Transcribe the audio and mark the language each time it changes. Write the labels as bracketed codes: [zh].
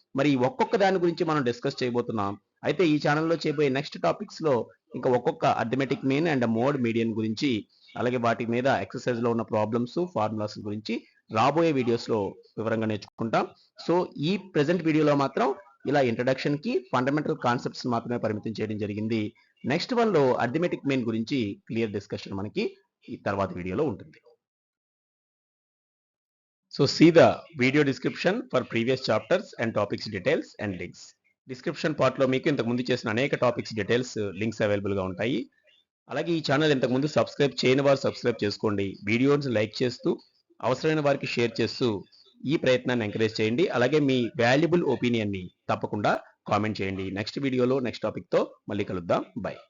[te] మరి ఒక్కొక్క దాని గురించి మనం డిస్కస్ చేయబోతున్నాం. అయితే ఈ ఛానల్లో చేయబోయే నెక్స్ట్ టాపిక్స్ లో ఇంకా ఒక్కొక్క arithmetic mean and mode median గురించి, అలాగే వాటి మీద ఎక్సర్సైజ్ లో ఉన్న ప్రాబ్లమ్స్ ఫార్ములాస్ గురించి రాబోయే వీడియోస్ లో వివరంగా నేర్చుకుంటాం. సో ఈ ప్రెసెంట్ వీడియోలో మాత్రం ఇలా ఇంట్రడక్షన్ కి ఫండమెంటల్ కాన్సెప్ట్స్ మాత్రమే పరిమితం చేయడం జరిగింది. నెక్స్ట్ వన్ లో అరిథమెటిక్ మీన్ గురించి క్లియర్ డిస్కషన్ మనకి ఈ తర్వాత వీడియోలో ఉంటుంది. [en] So see the video description for previous chapters and topics details and links. [te] Description part లో మీకు ఇంతకు ముందు చేసిన అనేక టాపిక్స్ డీటెయిల్స్ లింక్స్ అవైలబుల్ గా ఉంటాయి. అలాగే ఈ ఛానల్ ఇంతకు ముందు సబ్స్క్రైబ్ చేయని వారు సబ్స్క్రైబ్ చేసుకోండి. వీడియోస్ లైక్ చేస్తూ అవసరమైన వారికి షేర్ చేస్తూ ఈ ప్రయత్నాన్ని ఎంకరేజ్ చేయండి. అలాగే మీ వాల్యుబుల్ ఒపీనియన్ ని తప్పకుండా కామెంట్ చేయండి. నెక్స్ట్ వీడియోలో నెక్స్ట్ టాపిక్ తో మళ్ళీ కలుద్దాం. బై.